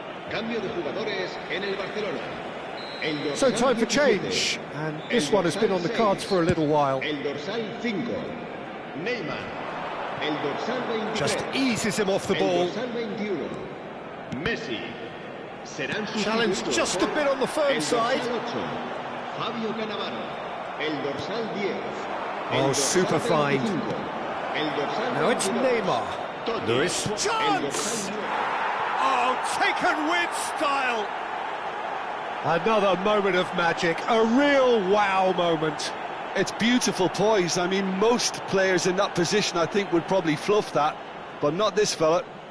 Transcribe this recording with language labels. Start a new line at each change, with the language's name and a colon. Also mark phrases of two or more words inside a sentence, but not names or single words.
Spanish: Cambio de jugadores en el Barcelona. El
English: So
Spanish: dorsal
English: time for
Spanish: 17.
English: change, and this
Spanish: El
English: one has been on the
Spanish: dorsal
English: cards
Spanish: 6.
English: for a little while.
Spanish: El dorsal 5. Neymar. El dorsal 23.
English: Just eases him off the
Spanish: El
English: ball.
Spanish: dorsal 21. Messi. Serán
English: Challenge
Spanish: sustituidos
English: just a
Spanish: por
English: bit on the firm
Spanish: el dorsal
English: side.
Spanish: 8. Fabio Cannavaro. El dorsal 10.
English: Oh,
Spanish: El dorsal
English: super fine.
Spanish: 25. El dorsal
English: Now it's
Spanish: 22. Neymar. Totti. Lewis. El
English: Chance!
Spanish: dorsal 9.
English: Oh, taken with style! Another moment of magic, a real wow moment. It's beautiful poise. I mean, most players in that position, I think, would probably fluff that, but not this fella.